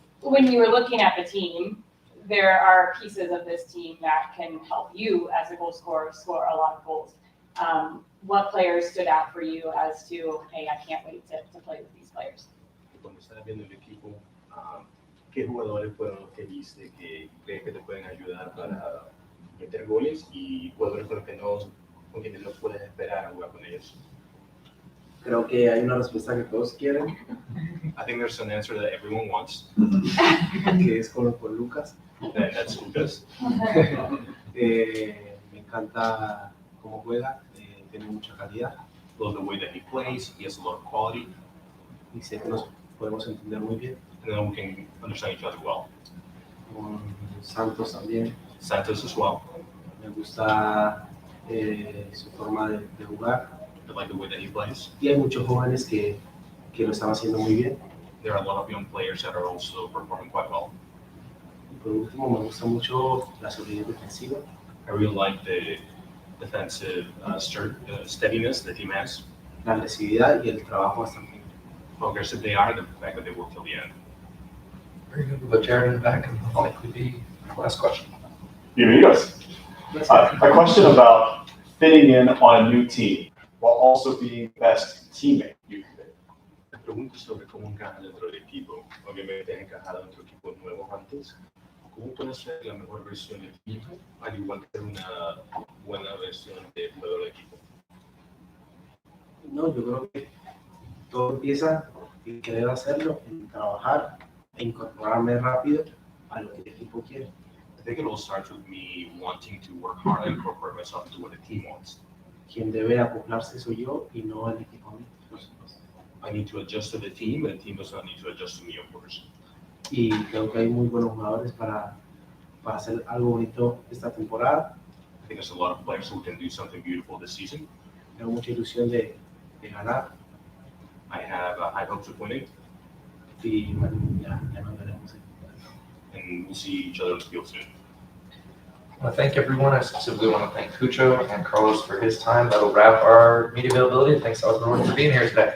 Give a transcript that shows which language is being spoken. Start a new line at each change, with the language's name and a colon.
English: When you were looking at the team, there are pieces of this team that can help you as a goal scorer score a lot of goals. What players stood out for you as to, hey, I can't wait to play with these players?
Spanish: Cuando estás viendo el equipo, ¿qué jugadores fueron los que viste que crees que te pueden ayudar para meter goles y jugadores con quienes no puedes esperar a jugar con ellos? Creo que hay una respuesta que todos quieren,
English: I think there's an answer that everyone wants,
Spanish: que es con Lucas.
English: and that's Lucas.
Spanish: Me encanta cómo juega, tiene mucha calidad
English: Love the way that he plays. He has a lot of quality,
Spanish: y sé que nos podemos entender muy bien.
English: and then we can understand each other well.
Spanish: Con Santos también,
English: Santos as well.
Spanish: me gusta su forma de jugar.
English: I like the way that he plays.
Spanish: Y hay muchos jóvenes que lo están haciendo muy bien.
English: There are a lot of young players that are also performing quite well.
Spanish: Y por último, me gusta mucho la solidez defensiva.
English: I really like the defensive steadiness the team has.
Spanish: La agresividad y el trabajo hasta el fin.
English: How aggressive they are, and the fact that they work till the end. Very good. We'll put Jared in the back and I'll likely be last question.
Spanish: Bienvenidos.
English: A question about fitting in on a new team while also being the best teammate you can be.
Spanish: Me pregunto sobre cómo encaja dentro del equipo. Obviamente has encajado dentro de equipos nuevos antes. ¿Cómo puedes ser la mejor versión del equipo, al igual que ser una buena versión del jugador del equipo? No, yo creo que todo empieza y que debo hacerlo, en trabajar e incorporarme rápido a lo que el equipo quiere.
English: I think it all starts with me wanting to work hard and incorporate myself into what the team wants.
Spanish: Quien debe acoplarse soy yo y no el equipo a mí, por supuesto.
English: I need to adjust to the team, and the team does not need to adjust to me, of course.
Spanish: Y creo que hay muy buenos jugadores para hacer algo bonito esta temporada.
English: I think there's a lot of players who can do something beautiful this season.
Spanish: Tengo mucha ilusión de ganar
English: I have high hopes of winning,
Spanish: y bueno, ya nos veremos.
English: and we'll see each other on the field soon. I want to thank everyone. I specifically want to thank Cucho and Carlos for his time. That'll wrap our media availability. Thanks to everyone for being here today.